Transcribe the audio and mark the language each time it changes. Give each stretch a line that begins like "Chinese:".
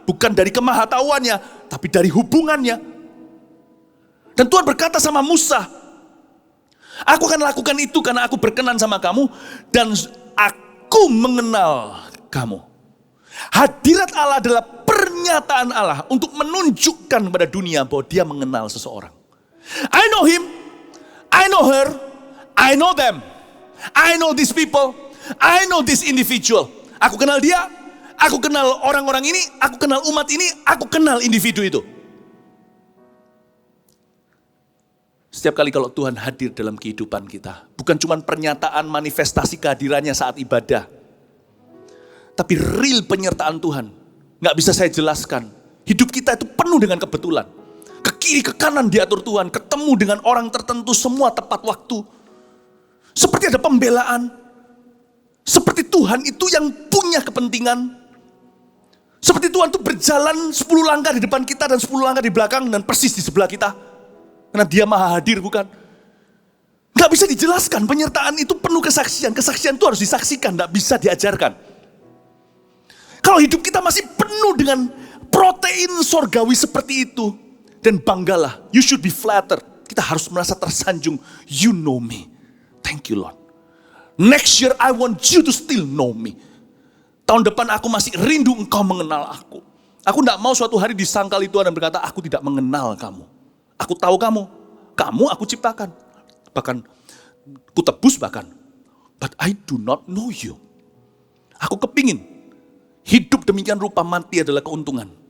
Indonesian: Bukan dari kemahatauannya, tapi dari hubungannya. Dan Tuhan berkata sama Musa, aku akan lakukan itu karena aku berkenan sama kamu dan aku mengenal kamu. Hadirat Allah adalah pernyataan Allah untuk menunjukkan kepada dunia bahwa dia mengenal seseorang.
English: I know him, I know her, I know them, I know these people, I know this individual.
Indonesian: Aku kenal dia, aku kenal orang-orang ini, aku kenal umat ini, aku kenal individu itu. Setiap kali kalau Tuhan hadir dalam kehidupan kita, bukan cuma pernyataan manifestasi kehadirannya saat ibadah, tapi real penyertaan Tuhan. Nggak bisa saya jelaskan. Hidup kita itu penuh dengan kebetulan. Ke kiri, ke kanan diatur Tuhan. Ketemu dengan orang tertentu semua tepat waktu. Seperti ada pembelaan. Seperti Tuhan itu yang punya kepentingan. Seperti Tuhan itu berjalan 10 langkah di depan kita dan 10 langkah di belakang dan persis di sebelah kita. Karena dia maha hadir, bukan? Nggak bisa dijelaskan. Penyertaan itu penuh kesaksian. Kesaksian itu harus disaksikan, nggak bisa diajarkan. Kalau hidup kita masih penuh dengan protein sorgawi seperti itu, dan banggalah,
English: you should be flattered.
Indonesian: Kita harus merasa tersanjung.
English: You know me. Thank you Lord. Next year I want you to still know me.
Indonesian: Tahun depan aku masih rindu engkau mengenal aku. Aku tidak mau suatu hari disangkali Tuhan dan berkata, aku tidak mengenal kamu. Aku tahu kamu. Kamu aku ciptakan. Bahkan, ku tebus bahkan.
English: But I do not know you.
Indonesian: Aku kepingin hidup demikian rupa, mati adalah keuntungan.